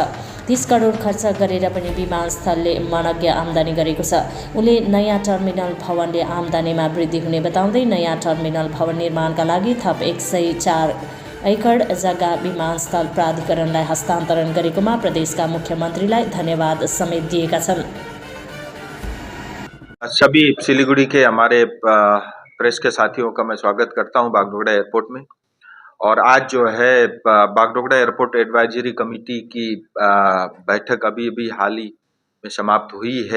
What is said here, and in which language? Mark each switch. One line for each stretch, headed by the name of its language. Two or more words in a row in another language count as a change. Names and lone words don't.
Nepali: 30 करोड खर्च गरेर पनि विमानस्थलले मनज्ञ आम्दानी गरेको छ। उनले नयाँ टर्मिनल भवनले आम्दानीमा वृद्धि हुने बताउँदै नयाँ टर्मिनल भवन निर्माणका लागि थप 104 एकड जग्गा विमानस्थल प्राधिकरणलाई हस्तान्तरण गरेकोमा प्रदेशका मुख्यमन्त्रीलाई धन्यवाद समेत दिएका छन्।
Hindi: सभी सिलीगुड़ी के हमारे प्रेस के साथियों का मैं स्वागत करता हूं बागडोगरा एयरपोर्ट में। और आज जो है बागडोगरा एयरपोर्ट एडवाइजरी कमेटी की बैठक अभी हाल ही में समाप्त हुई है।